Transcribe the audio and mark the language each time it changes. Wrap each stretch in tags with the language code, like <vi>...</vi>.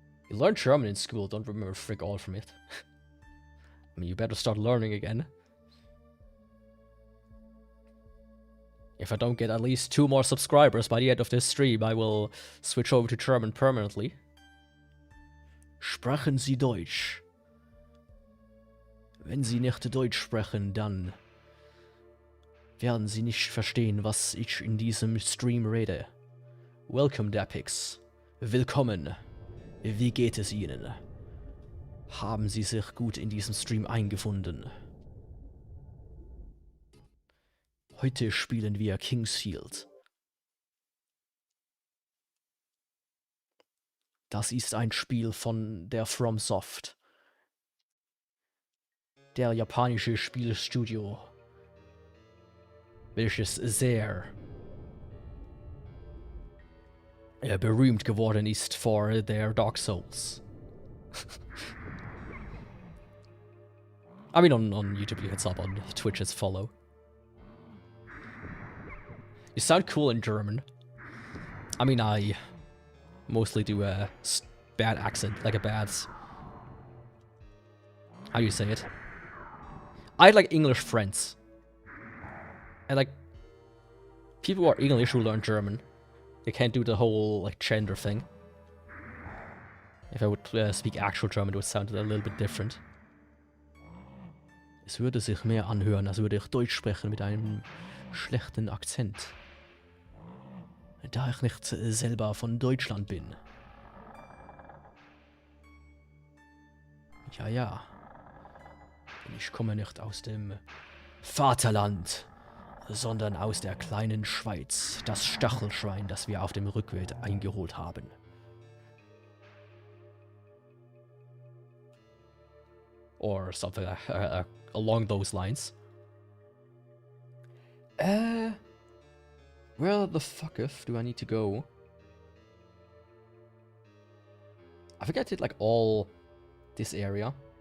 <en>You learn German in school, don't remember frick all from it. I mean, you better start learning again. If I don't get at least 2 more subscribers by the end of this stream, I will switch over to German permanently.</en> <de>Sprechen Sie Deutsch. Wenn Sie nicht Deutsch sprechen, dann werden Sie nicht verstehen, was ich in diesem Stream rede.</de> <en>Welcome,</en> <de>Dapix. Willkommen. Wie geht es Ihnen? Haben Sie sich gut in diesem Stream eingefunden? Heute spielen wir Kingsfield. Das ist ein Spiel von der FromSoft. Der japanische Spielstudio, welches sehr berühmt geworden ist</de> <en>for their Dark Souls. I mean, on YouTube you can sub, on Twitch it's follow. You sound cool in German. I mean, I mostly do a bad accent, like a bad... How do you say it? I had like English friends. And like, people who are English who learn German, they can't do the whole like gender thing. If I would speak actual German, it would sound a little bit different.</en> <de>Es würde sich mehr anhören, als würde ich Deutsch sprechen mit einem schlechten Akzent. Da ich nicht selber von Deutschland bin. Ja, ja. Ich komme nicht aus dem Vaterland, sondern aus der kleinen Schweiz, das Stachelschwein, das wir auf dem Rückweg eingeholt haben.</de> <en>Or something along those lines. Where the fuck do I need to go? I think I did like all this area.</en>